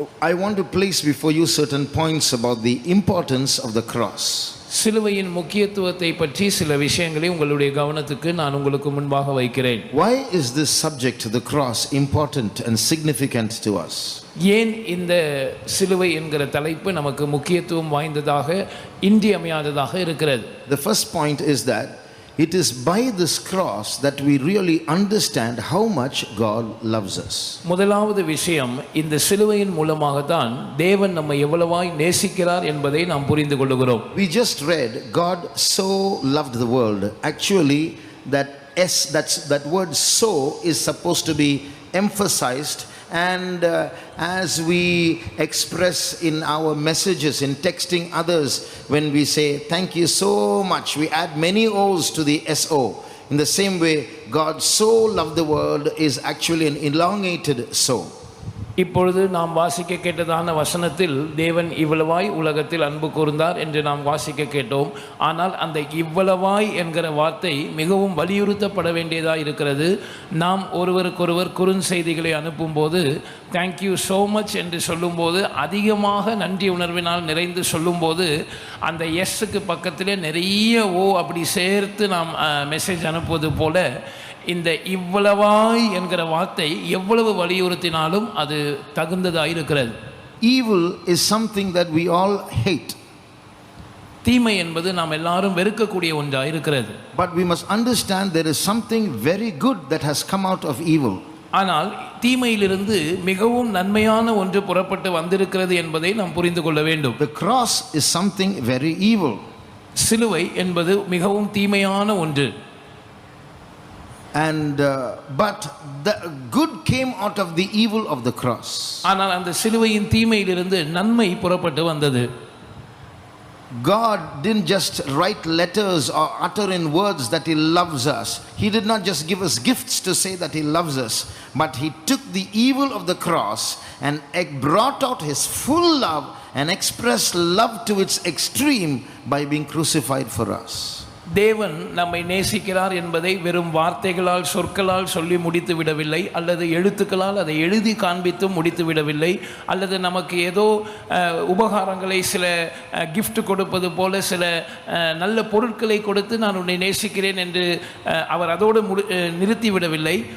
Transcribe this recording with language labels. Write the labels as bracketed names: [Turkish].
[English] I want to place before you certain points about the importance of the cross. [Tamil] சிலுவையின் முக்கியத்துவத்தை பற்றி சில விஷயங்களை உங்களுடைய கவனத்துக்கு நான் உங்களுக்கு முன்பாக வைக்கிறேன். [English] Why is this subject, the cross, important and significant to us? [Tamil] ஏன் இந்த சிலுவை என்கிற தலைப்பு நமக்கு முக்கியத்துவம் வாய்ந்ததாக இன்றியமையாததாக இருக்கிறது? [English] The first point is that it is by this cross that we really understand how much God loves us. [Tamil] முதலாவது விஷயம், இந்த சிலுவையின் மூலமாக தான் தேவன் நம்மை எவ்வளவாய் நேசிக்கிறார் என்பதை நாம் புரிந்து கொள்கிறோம். [English] We just read God so loved the world. Actually that word so is supposed to be emphasized, and as we express in our messages, in texting others, when we say thank you so much, we add many O's to the SO. In the same way, God so loved the world is actually an elongated so. [Tamil] இப்பொழுது நாம் வாசிக்க கேட்டதான வசனத்தில் தேவன் இவ்வளவாய் உலகத்தில் அன்பு கூர்ந்தார் என்று நாம் வாசிக்க கேட்டோம். ஆனால் அந்த இவ்வளவாய் என்கிற வார்த்தை மிகவும் வலியுறுத்தப்பட வேண்டியதாக இருக்கிறது. நாம் ஒருவருக்கொருவர் குறுஞ்செய்திகளை அனுப்பும்போது [English] thank you so much [Tamil] என்று சொல்லும்போது, அதிகமாக நன்றி உணர்வினால் நிறைந்து சொல்லும்போது அந்த எஸ்ஸுக்கு பக்கத்திலே நிறைய ஓ அப்படி சேர்த்து நாம் மெசேஜ் அனுப்புவது போல இந்த இவ்வளவாய் என்கிற வார்த்தை எவ்வளவு வலியுறுத்தினாலும் அது தகுந்ததாக இருக்கிறது. [English] Evil is something that we all hate. [Tamil] தீமை என்பது நாம் எல்லாரும் வெறுக்கக்கூடிய ஒன்றாக இருக்கிறது. [English] But we must understand there is something very good that has come out of evil. [Tamil] ஆனால் தீமையிலிருந்து மிகவும் நன்மையான ஒன்று புறப்பட்டு வந்திருக்கிறது என்பதை நாம் புரிந்து கொள்ள வேண்டும். [English] The cross is something very evil. [Tamil] சிலுவை என்பது மிகவும் தீமையான ஒன்று. [English] And but the good came out of the evil of the cross. [Tamil] ஆனால் அந்த சிலுவையின் தீமையிலிருந்து நன்மை புறப்பட்டு வந்தது. [English] God didn't just write letters or utter in words that He loves us. He did not just give us gifts to say that He loves us, but He took the evil of the cross and brought out His full love and expressed love to its extreme by being crucified for us. [Tamil] தேவன் நம்மை நேசிக்கிறார் என்பதை வெறும் வார்த்தைகளால் சொற்களால் சொல்லி முடித்து விடவில்லை, அல்லது எழுத்துக்களால் அதை எழுதி காண்பித்து முடித்து விடவில்லை, அல்லது நமக்கு ஏதோ உபகாரங்களை சில கிஃப்ட் கொடுப்பது போல சில நல்ல பொருட்களை கொடுத்து நான் உன்னை நேசிக்கிறேன் என்று அவர் அதோடு நிறுத்தி விடவில்லை.